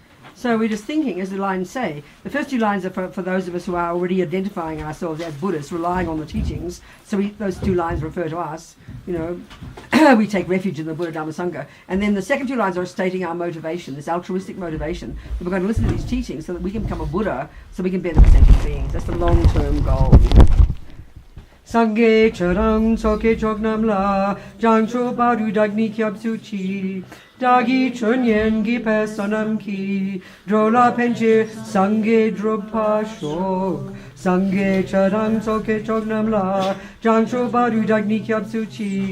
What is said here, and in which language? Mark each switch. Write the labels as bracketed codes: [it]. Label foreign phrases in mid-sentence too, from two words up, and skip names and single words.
[en] So we're just thinking, as the lines say, the first two lines are for those of us who are already identifying ourselves as Buddhists, relying on the teachings. So those two lines refer to us, we take refuge in the Buddha Dhamma Sangha. And then the second two lines are stating our motivation, this altruistic motivation, that we're going to listen to these teachings so that we can become a Buddha, so we can benefit sentient beings. That's the long-term goal. [bo] སངས་རྒྱས་ཆོས་དང་ཚོགས་ཀྱི་མཆོག་རྣམས་ལ། བྱང་ཆུབ་བར་དུ་བདག་ནི་སྐྱབས་སུ་མཆི. བདག་གིས་ཆོས་ཉན་གྱི་བསོད་ནམས་ཀྱིས། འགྲོ་ལ་ཕན་ཕྱིར་སངས་རྒྱས་འགྲུབ་པར་ཤོག. སངས་རྒྱས་ཆོས་དང་ཚོགས་ཀྱི་མཆོག་རྣམས་ལ། བྱང་ཆུབ་བར་དུ་བདག་ནི་སྐྱབས་སུ་མཆི.